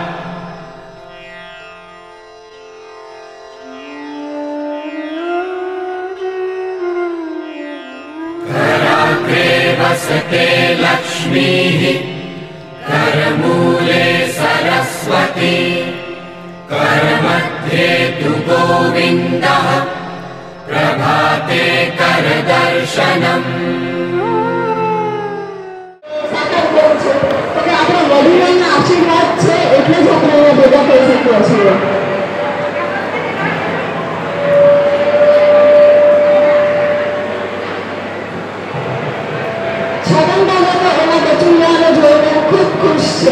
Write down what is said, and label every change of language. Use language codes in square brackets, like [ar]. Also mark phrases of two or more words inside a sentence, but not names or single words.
[sa] कराग्रे वसते लक्ष्मीः करमूले सरस्वती करमध्ये तु गोविन्दः प्रभाते करदर्शनम् [gu] આશીર્વાદ છે એટલે જ આપણે અહીંયા ભેગા કરી શકીએ છીએ. છગન દાદા તો એના બચુલિયાને જોઈને ખૂબ ખુશ છે.